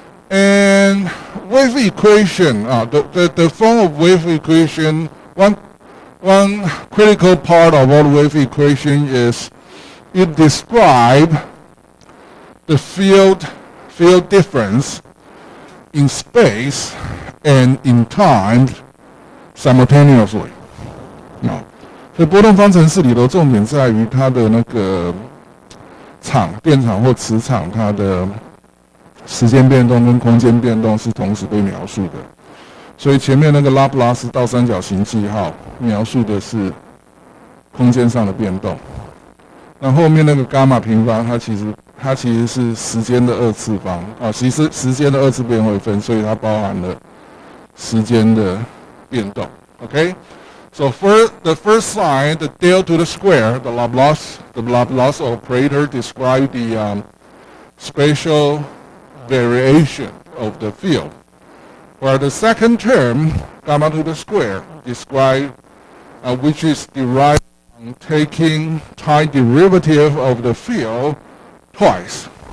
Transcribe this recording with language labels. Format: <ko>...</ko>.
<en>And wave equation, the form of wave equation, one critical part of all wave equation is it describes the field difference in space and in time simultaneously. So</en> <zh>波动方程式里头重点在于它的那个电场或磁场，它的时间变动跟空间变动是同时被描述的。所以前面那个拉普拉斯倒三角形记号描述的是空间上的变动，那后面那个伽马平方它其实是时间的二次方其实时间的二次变位分，所以它包含了时间的变动。</zh> <en>OK。 So for the first sign, the del to the square, the Laplace operator describes the spatial variation of the field. While the second term, gamma to the square, describes which is derived from taking time derivative of the field twice.</en>